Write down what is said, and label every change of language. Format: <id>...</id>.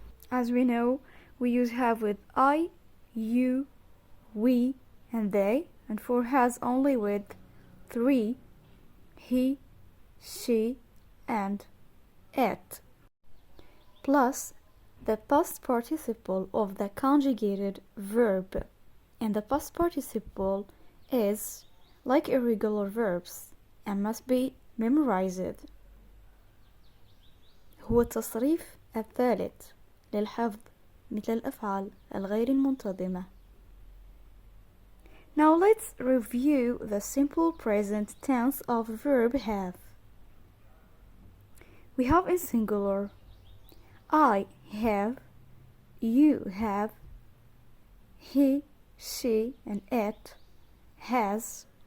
<en>As we know, we use have with I, you, we, and they, and for has only with three, he, she, and it, plus the past participle of the conjugated verb, and the past participle is like irregular verbs and must be memorized.</en> <ar>هو التصريف الثالث للحفظ مثل الأفعال الغير المنتظمة.</ar> <en>Now let's review the simple present tense of verb have. We have in singular I have, you have, he, she, and it has.</en>